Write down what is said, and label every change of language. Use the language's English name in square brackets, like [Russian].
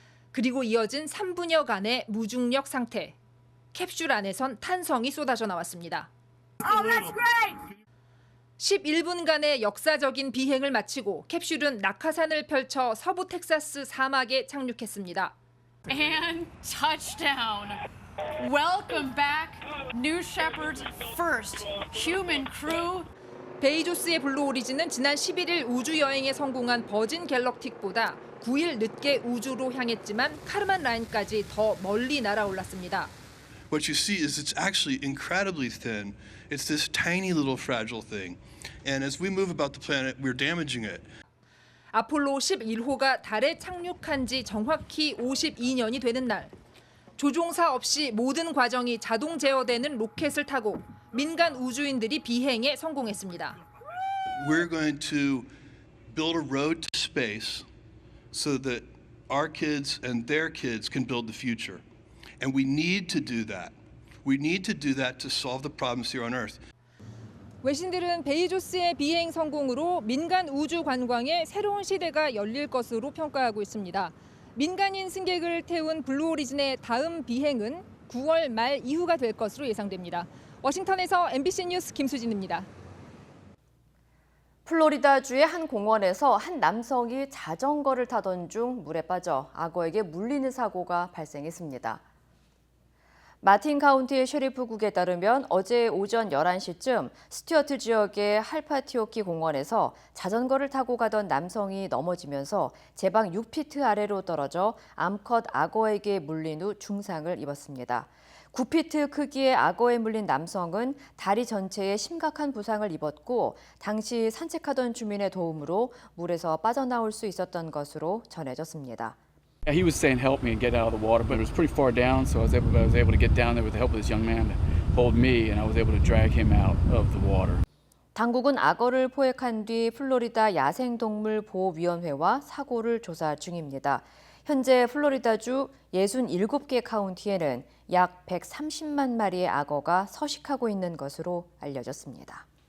[Korean] 그리고 이어진 3분여간의 무중력 상태. 캡슐 안에선 탄성이 쏟아져 나왔습니다. 11분간의 역사적인 비행을 마치고 캡슐은 낙하산을 펼쳐 서부 텍사스 사막에 착륙했습니다. [English] And touchdown. Welcome back, New Shepard's first human crew. [Korean] 베이조스의 블루 오리진은 지난 11일 우주 여행에 성공한 버진 갤럭틱보다 9일 늦게 우주로 향했지만 카르만 라인까지 더 멀리 날아올랐습니다. [English] What you see is it's actually incredibly thin. It's this tiny little fragile thing. And as we move about the planet, we're damaging it. [Korean] 아폴로 11호가 달에 착륙한 지 정확히 52년이 되는 날, 조종사 없이 모든 과정이 자동 제어되는 로켓을 타고 민간 우주인들이 비행에 성공했습니다. [English] We're going to build a road to space so that our kids and their kids can build the future. And we need to do that. We need to do that to solve the problems here on Earth. [Korean] 외신들은 베이조스의 비행 성공으로 민간 우주 관광의 새로운 시대가 열릴 것으로 평가하고 있습니다. 민간인 승객을 태운 블루 오리진의 다음 비행은 9월 말 이후가 될 것으로 예상됩니다. 워싱턴에서 MBC 뉴스 김수진입니다. 플로리다주의 한 공원에서 한 남성이 자전거를 타던 중 물에 빠져 악어에게 물리는 사고가 발생했습니다. 마틴 카운티의 셰리프국에 따르면 어제 오전 11시쯤 스튜어트 지역의 할파티오키 공원에서 자전거를 타고 가던 남성이 넘어지면서 제방 6피트 아래로 떨어져 암컷 악어에게 물린 후 중상을 입었습니다. 9피트 크기의 악어에 물린 남성은 다리 전체에 심각한 부상을 입었고 당시 산책하던 주민의 도움으로 물에서 빠져나올 수 있었던 것으로 전해졌습니다. [English] He was saying help me and get out of the water, but it was pretty far down, so I was able to get down there with the help of this young man that pulled me, and I was able to drag him out of the water. [Korean] 당국은 악어를 포획한 뒤 플로리다 야생동물보호위원회와 사고를 조사 중입니다. 현재 플로리다주 67개 카운티에는 약 130만 마리의 악어가 서식하고 있는 것으로 알려졌습니다.